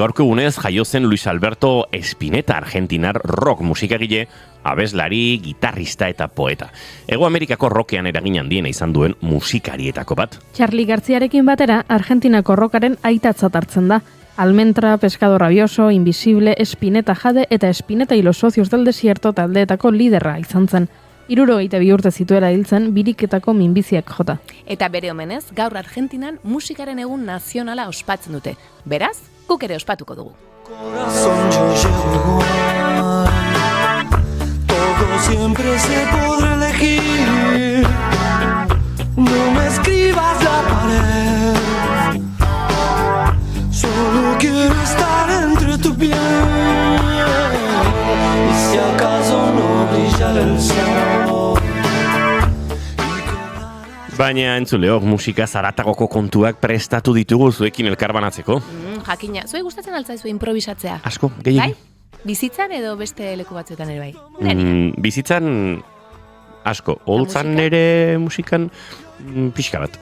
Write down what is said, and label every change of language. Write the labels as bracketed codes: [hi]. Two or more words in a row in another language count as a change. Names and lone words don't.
[eu] Gaurko egunez jaio zen Luis Alberto Spinetta, argentinar rock musikagile, abeslari, gitarrista eta poeta. Hego Amerikako rockean eragin handiena izan duen musikarietako bat. Charly Garziarekin batera, Argentinako rockaren aitatzat hartzen da. Almentra, Pescado Rabioso, Invisible, Spinetta Jade eta Spinetta y los Socios del Desierto taldeetako liderra izan zen. 62 urte zituela hiltzen biriketako minbiziak jota. Eta bere omenez, gaur Argentinan musikaren egun nazionala ospatzen dute. Beraz, guk ere ospatuko dugu. [es] Corazón yo llego igual, todo siempre se podrá elegir, no me escribas la pared, solo quiero estar entre tu piel, y si acaso no brillara el sol. [eu] Baina entzuleok musika zaratagoko kontuak prestatu ditugu zuekin elkarbanatzeko. Jakina, zuei gustatzen altzaizu improvisatzea? Asko, gehiagi. Bai? Bizitzan edo beste leku batzuetan ere bai? Bizitzan asko, holtzan ere musikan pixka bat.